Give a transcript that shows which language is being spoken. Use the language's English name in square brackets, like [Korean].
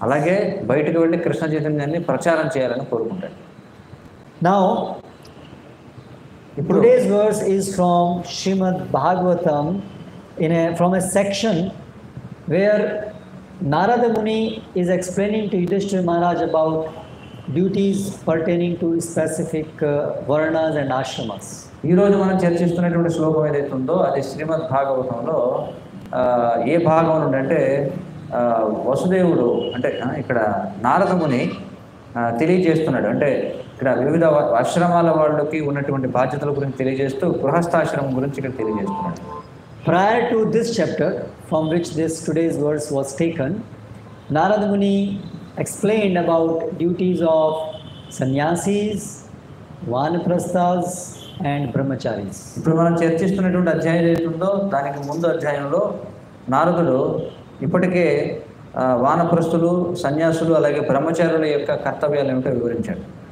[Telugu] అలాగే బయటకు వెళ్ళి కృష్ణ చైతన్యాన్ని ప్రచారం చేయాలని కోరుకుంటాడు. [English] Now today's verse is from Srimad Bhagavatam from a section where Narada Muni is explaining to Yudhishthira Maharaj about duties pertaining to specific varnas and ashramas. [Telugu] ఈరోజు మనం చర్చిస్తున్నటువంటి శ్లోకం ఏదైతే ఉందో అది శ్రీమద్ భాగవతంలో ఏ భాగం నుండి అంటే వసుదేవుడు అంటే ఇక్కడ నారద ముని తెలియజేస్తున్నాడు. అంటే ఇక్కడ వివిధ ఆశ్రమాల వాళ్ళకి ఉన్నటువంటి బాధ్యతల గురించి తెలియజేస్తూ గృహస్థాశ్రమం గురించి ఇక్కడ తెలియజేస్తున్నాడు. [English] Prior to this chapter from which this today's verse was taken, Narada Muni explained about duties of sannyasis, vanaprasthas and brahmacharis. [Telugu] ఇప్పుడు మనం చర్చిస్తున్నటువంటి అధ్యాయం ఏదైతే ఉందో దానికి ముందు అధ్యాయంలో నారదుడు ఇప్పటికే వానప్రస్థులు, సన్యాసులు అలాగే బ్రహ్మచారుల యొక్క కర్తవ్యాలు ఏమిటో వివరించాడు.